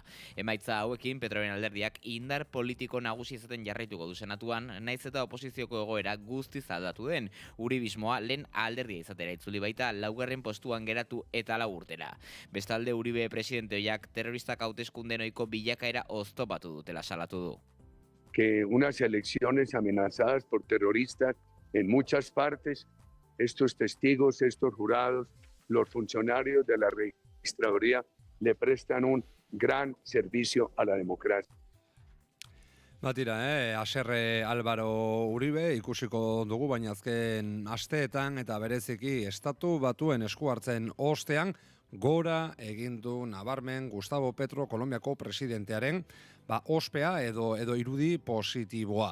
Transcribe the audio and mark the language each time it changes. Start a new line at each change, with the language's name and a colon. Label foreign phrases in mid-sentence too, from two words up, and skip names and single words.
Basque: Emaitza hauekin Petroren alderdiak indar politiko nagusi izaten jarraituko du senatuan, naiz eta oposizioko egoera guztiz den, uribismoa lehen alderdia izatera itzuli baita 4. postuan geratu eta 4 urtera. Bestalde Uribe presidenteoiak terroristak hauteskunde ohiko bilakaera oztopatu dutela salatu du.
Spanish: Que unas elecciones amenazadas por terroristas en muchas partes, estos testigos, estos jurados, los funcionarios de la registraduría le prestan un gran servicio a la democracia.
Basque: Haserre Álvaro Uribe ikusiko dugu, baina azken asteetan eta bereziki Estatu Batuen esku hartzen ostean gora egin du nabarmen Gustavo Petro, Kolonbiako presidentearen ospea edo irudi positiboa.